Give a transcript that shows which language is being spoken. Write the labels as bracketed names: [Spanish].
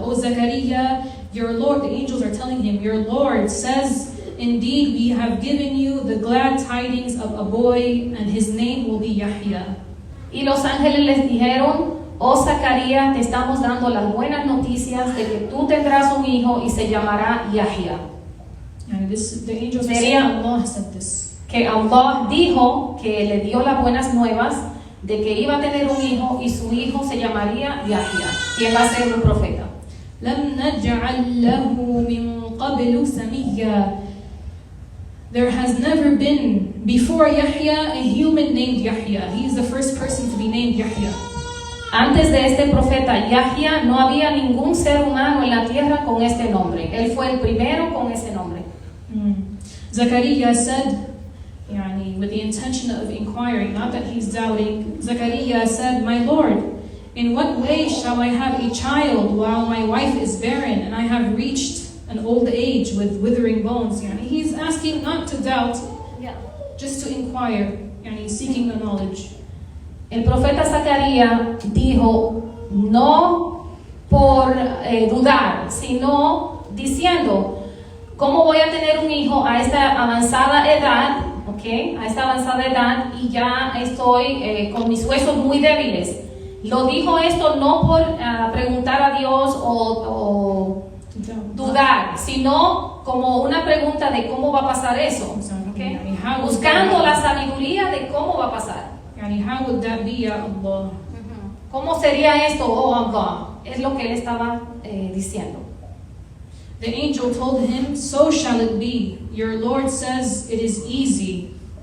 [English] O Zechariah, your Lord, the angels are telling him, your Lord says, indeed, we have given you the glad tidings of a boy, and his name will be Yahya. [Spanish] Y los ángeles les dijeron, oh Zacarías, te estamos dando las buenas noticias de que tú tendrás un hijo y se llamará Yahya. [English] And the angels are saying, Allah said this. [Spanish] que Allah dijo que le dio las buenas nuevas de que iba a tener un hijo y su hijo se llamaría Yahya, quien va a ser un profeta. [Arabic] لم نجعل له من قبل سميا. [English] There has never been before Yahya a human named Yahya. He is the first person to be named Yahya. [Spanish] Antes de este profeta Yahya no había ningún ser humano en la tierra con este nombre. Él fue el primero con ese nombre. [English] Zakaria said, with the intention of inquiring, not that he's doubting, Zakaria said, "My Lord, in what way shall I have a child while my wife is barren and I have reached an old age with withering bones?" He's asking not to doubt, just to inquire, seeking the knowledge. [Spanish] El profeta Zacarías dijo, no por dudar, sino diciendo, ¿cómo voy a tener un hijo a esta avanzada edad? A esta avanzada edad y ya estoy con mis huesos muy débiles. Lo dijo esto no por preguntar a Dios o dudar, sino como una pregunta de cómo va a pasar eso. Buscando la sabiduría de cómo va a pasar. [English] How would that be, ya Allah? [Spanish] ¿Cómo sería esto, oh Allah? Es lo que él estaba diciendo. [English] The angel told him, "So shall it be. Your Lord says it is easy."